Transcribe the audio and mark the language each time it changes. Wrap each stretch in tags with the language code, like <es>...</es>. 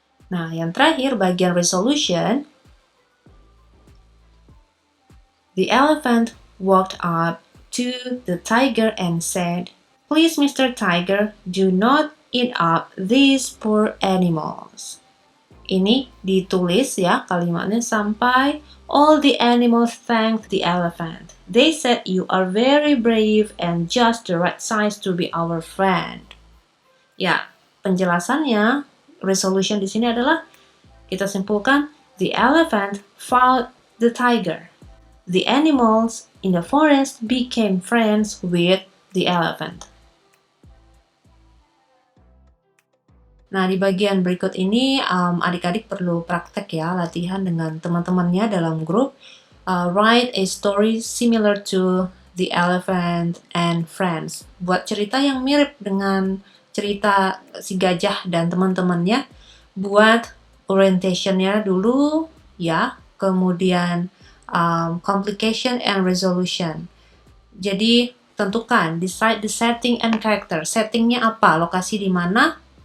<id>Nah, yang terakhir bagian resolution.</id> <en>The elephant walked up to the tiger and said, Please, Mr. Tiger, do not eat up these poor animals.</en> <id>Ini ditulis ya kalimatnya sampai</id> <en>all the animals thanked the elephant. They said you are very brave and just the right size to be our friend.</en> <id>Ya, penjelasannya, resolution di sini adalah kita simpulkan</id> <en>the elephant fought the tiger. The animals in the forest became friends with the elephant.</en> <id>Nah, di bagian berikut ini adik-adik perlu praktek ya, latihan dengan teman-temannya dalam grup.</id> <en>Write a story similar to The Elephant and Friends.</en> <id>Buat cerita yang mirip dengan cerita si gajah dan teman-temannya. Buat orientation-nya dulu ya, kemudian complication and resolution. Jadi tentukan,</id> <en>decide the setting and character.</en> <id>Settingnya apa? Lokasi di mana?</id>